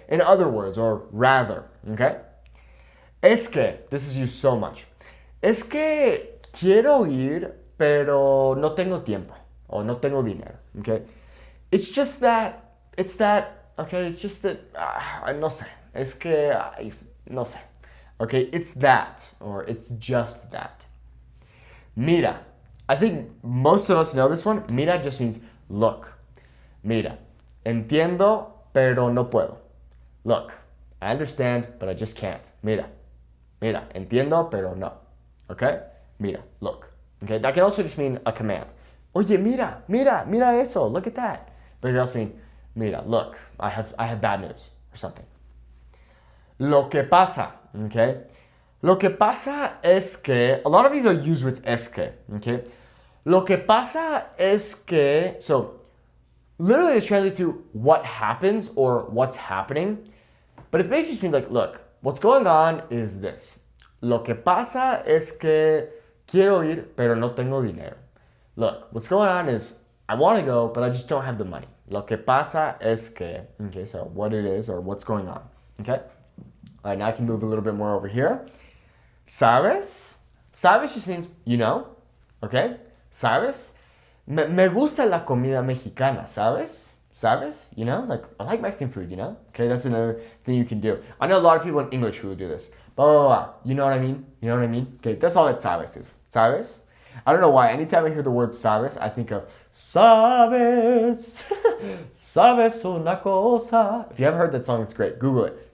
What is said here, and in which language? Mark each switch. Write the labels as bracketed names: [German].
[English] In other words, or rather, okay? [Spanish] Es que, [English] this is used so much. [Spanish] Es que quiero ir, pero no tengo tiempo. O no tengo dinero, [English] okay? It's just that, okay? It's just that, [Spanish] no sé. Es que, no sé. Okay? [English] It's that, or it's just that. Mira. I think most of us know this one. [Spanish] Mira [English] just means look. [Spanish] Mira. Entiendo, pero no puedo. [English] Look. I understand, but I just can't. [Spanish] Mira. Mira. Entiendo, pero no. Okay? Mira. [English] Look. [Spanish] Okay? [English] That can also just mean a command. [Spanish] Oye, mira. Mira. Mira eso. [English] Look at that. But it can also mean, mira. Look. I have bad news. Or something. [Spanish] Lo que pasa. [English] Okay? [Spanish] Lo que pasa es que, [English] a lot of these are used with es que, okay? [Spanish] Lo que pasa es que, [English] so, literally it's translated to what happens or what's happening, but it basically just means like, look, what's going on is this. [Spanish] Lo que pasa es que quiero ir, pero no tengo dinero. [English] Look, what's going on is I want to go, but I just don't have the money. [Spanish] Lo que pasa es que, [English] okay, so what it is or what's going on, okay? All right, now I can move a little bit more over here. ¿Sabes? ¿Sabes just means you know, okay? ¿Sabes? [Spanish] Me gusta la comida mexicana, ¿sabes? ¿Sabes? [English] You know, like, I like Mexican food, you know? Okay, that's another thing you can do. I know a lot of people in English who will do this. Blah, blah, blah. You know what I mean? You know what I mean? Okay, that's all that sabes is. ¿Sabes? I don't know why. Anytime I hear the word sabes, I think of sabes. [Spanish] Sabes una cosa. [English] If you haven't heard that song, it's great. Google it.